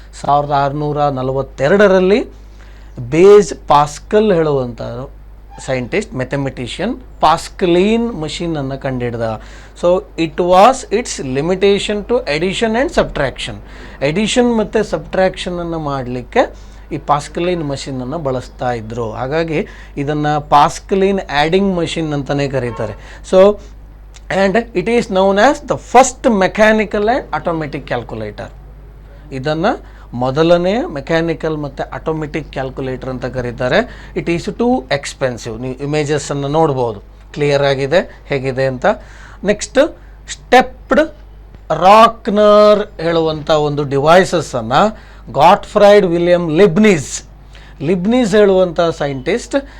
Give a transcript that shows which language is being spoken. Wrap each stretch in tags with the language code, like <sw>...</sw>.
<kn>1642ರಲ್ಲಿ base Pascal ಹೇಳುವಂಥ scientist, mathematician ಪಾಸ್ಕಲೈನ್ ಮಷೀನನ್ನು ಕಂಡುಹಿಡ್ದ.</kn> <en>So it's limitation to addition and subtraction.</en> <kn>Edition ಮತ್ತು ಸಬ್ಟ್ರಾಕ್ಷನನ್ನು ಮಾಡಲಿಕ್ಕೆ ಈ ಪಾಸ್ಕಲೈನ್ ಮಷೀನನ್ನು ಬಳಸ್ತಾ ಇದ್ದರು. ಹಾಗಾಗಿ ಇದನ್ನು ಪಾಸ್ಕಲೈನ್ ಆ್ಯಡಿಂಗ್ ಮಷೀನ್ ಅಂತಲೇ ಕರೀತಾರೆ.</kn> <en>So and it is known as the first mechanical and automatic calculator.</en> <kn>ಇದನ್ನು ಮೊದಲನೇ ಮೆಕ್ಯಾನಿಕಲ್ ಮತ್ತು ಆಟೋಮೆಟಿಕ್ ಕ್ಯಾಲ್ಕುಲೇಟರ್ ಅಂತ ಕರೀತಾರೆ.</kn> <en>It is too expensive.</en> <kn>ನೀವು ಇಮೇಜಸ್ಸನ್ನು ನೋಡ್ಬೋದು, ಕ್ಲಿಯರ್ ಆಗಿದೆ ಹೇಗಿದೆ ಅಂತ. ನೆಕ್ಸ್ಟ್, ಸ್ಟೆಪ್ಡ್ ರಾಕ್ನರ್ ಹೇಳುವಂಥ ಒಂದು ಡಿವೈಸಸ್ಸನ್ನು ಗಾಟ್ಫ್ರೈಡ್ ವಿಲಿಯಂ ಲಿಬ್ನಿಜ್ ಹೇಳುವಂಥ ಸೈಂಟಿಸ್ಟ್</kn>